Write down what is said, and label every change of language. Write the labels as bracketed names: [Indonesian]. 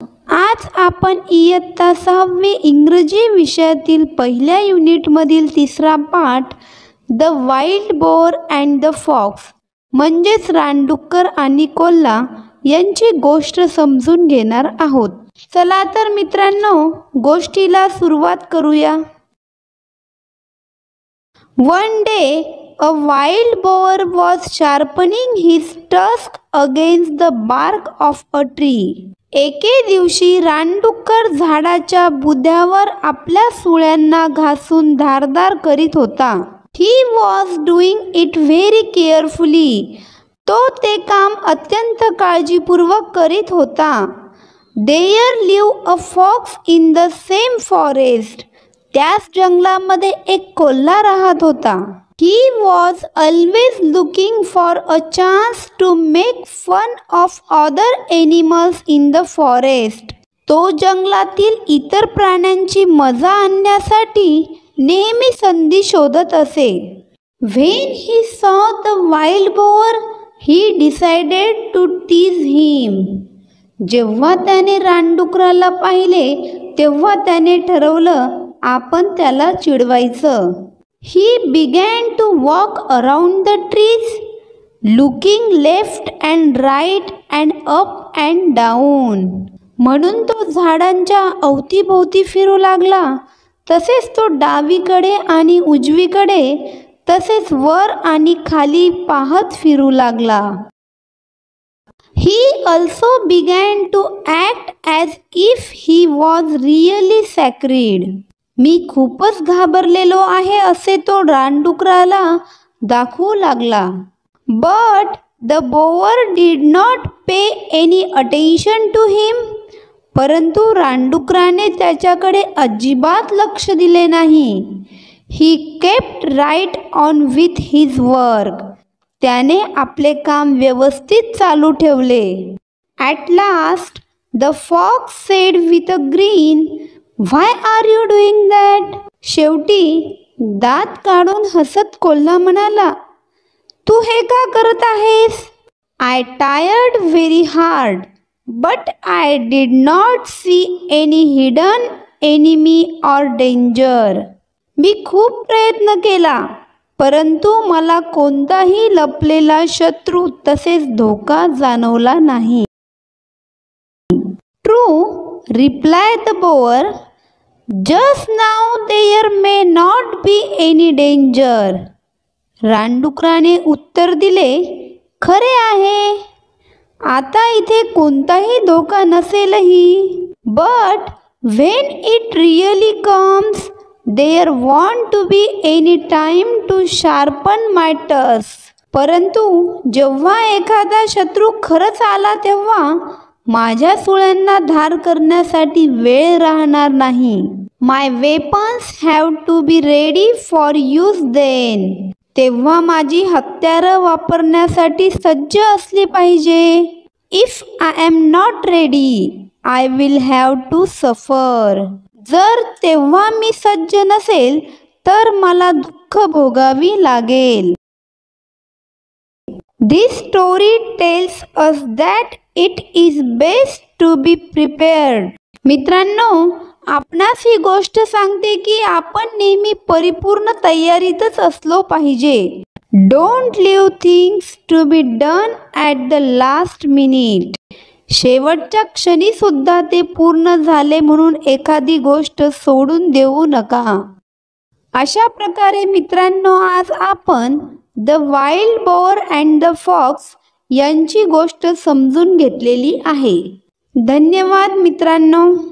[Marathi] आज आपण इयत्ता 6वी इंग्रजी विषयातील पहिल्या युनिटमधील तिसरा पाठ the wild boar and the fox म्हणजेच रानडुक्कर आणि कोल्हा यांची गोष्ट समजून घेणार आहोत। चला तर मित्रांनो, गोष्टीला सुरुवात करूया। [English] One day, a wild boar was sharpening his tusk against the bark of a tree. [Marathi] एके दिवशी रानडुक्कर झाडाच्या बुध्यावर आपल्या सुळ्यांना घासून धारदार करीत होता। [English] He was doing it very carefully. [Marathi] तो ते काम अत्यंत काळजीपूर्वक करीत होता। [English] There lived a fox in the same forest. [Marathi] त्याच जंगलामध्ये एक कोल्हा राहत होता। [English] He was always looking for a chance to make fun of other animals in the forest. [Marathi] तो जंगलातील इतर प्राण्यांची मजा आणण्यासाठी नेहमी संधी शोधत असे। [English] When he saw the wild boar, he decided to tease him. [Marathi] जेव्हा त्याने रानडुकराला पाहिले तेव्हा त्याने ठरवलं आपण त्याला चिडवायचं। [English] He began to walk around the trees, looking left and right and up and down. [Marathi] म्हणून तो झाडांच्या अवतीभोवती फिरू लागला, तसेच तो डावीकडे आणि उजवीकडे तसेच वर आणि खाली पाहत फिरू लागला। [English] He also began to act as if he was really scared. [Marathi] मी खूपच घाबरलेलो आहे असे तो रानडुकराला दाखवू लागला। [English] But the boar did not pay any attention to him. [Marathi] परंतु रानडुकराने त्याच्याकडे अजिबात लक्ष दिले नाही। [English] He kept right on with his work. [Marathi] त्याने आपले काम व्यवस्थित चालू ठेवले। [English] At last, the fox said with a grin, "Why are you doing that?" [Marathi] शेवटी दात काढून हसत कोल्हा म्हणाला, तू हे का करत आहेस? [English] I tired very hard, but I did not see any hidden enemy or danger. [Marathi] मी खूप प्रयत्न केला, परंतु मला कोणताही लपलेला शत्रू तसेच धोका जाणवला नाही। [English] True, replied the boar. Just now there may not be any danger. [Marathi] रानडुकराने उत्तर दिले, खरे आहे, आता इथे कोणताही धोका नसेलही। [English] But when it really comes, there won't to be any time to sharpen my tusk. [Marathi] परंतु जेव्हा एखादा शत्रू खरंच आला तेव्हा माझ्या सुळ्यांना धार करण्यासाठी वेळ राहणार नाही। [English] My weapons have to be ready for use then. [Marathi] तेव्हा माझी हत्यारं वापरण्यासाठी सज्ज असली पाहिजे। [English] If I am not ready, I will have to suffer. [Marathi] जर तेव्हा मी सज्ज नसेल तर मला दुःख भोगावी लागेल। [English] This story tells us that it is best to be prepared. [Marathi] मित्रांनो, आपणास ही गोष्ट सांगते की आपण नेहमी परिपूर्ण तयारीतच असलो पाहिजे। [English] Don't leave things to be done at the last minute. [Marathi] शेवटच्या क्षणी सुद्धा ते पूर्ण झाले म्हणून एखादी गोष्ट सोडून देऊ नका। अशा प्रकारे मित्रांनो, आज आपण the wild boar and the fox यांची गोष्ट समजून घेतलेली आहे। धन्यवाद मित्रांनो।